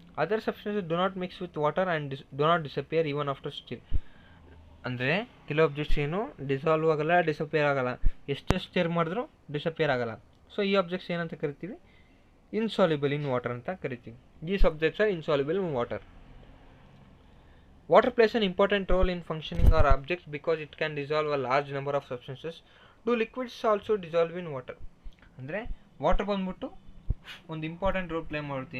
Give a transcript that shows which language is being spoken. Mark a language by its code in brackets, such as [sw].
[en] Other substances do not mix with water and do not disappear even after stir. [kn] ಅಂದರೆ ಕೆಲವು objects ಏನು dissolve ಆಗಲ್ಲ, disappear ಆಗಲ್ಲ, ಎಷ್ಟೇ ಸ್ಟಿರ್ ಮಾಡಿದ್ರೂ ಡಿಸಪಿಯರ್ ಆಗಲ್ಲ. ಸೊ ಈ ಆಬ್ಜೆಕ್ಟ್ಸ್ ಏನಂತ ಕರಿತೀವಿ, ಇನ್ಸಾಲ್ಯುಬಲ್ ಇನ್ ವಾಟರ್ ಅಂತ ಕರಿತೀವಿ. [en] These objects are insoluble in water. Water plays an important role in functioning our objects because it can dissolve a large number of substances. Do liquids also dissolve in water? [kn] ಅಂದರೆ water ಬಂದ್ಬಿಟ್ಟು ಒಂದು important role play ಮಾಡುತ್ತೆ.